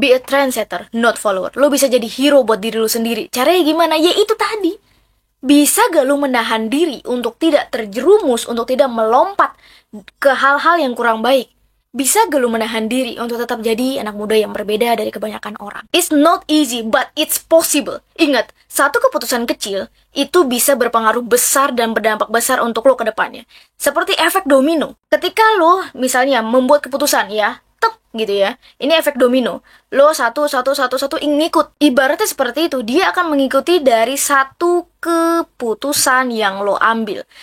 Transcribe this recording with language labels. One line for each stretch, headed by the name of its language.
English: Be a trendsetter, not follower.
Indonesian: Lo bisa jadi hero buat diri lo sendiri. Caranya gimana? Ya itu tadi. Bisa gak lo menahan diri untuk tidak terjerumus, untuk tidak melompat ke hal-hal yang kurang baik? Bisa gak lo menahan diri untuk tetap jadi anak muda yang berbeda dari kebanyakan orang?
English: It's not easy, but it's possible.
Indonesian: Ingat, satu keputusan kecil itu bisa berpengaruh besar dan berdampak besar untuk lo ke depannya. Seperti efek domino. Ketika lo misalnya membuat keputusan ya, gitu ya. Ini efek domino. Lo satu ngikut. Ibaratnya seperti itu. Dia akan mengikuti dari satu keputusan yang lo ambil.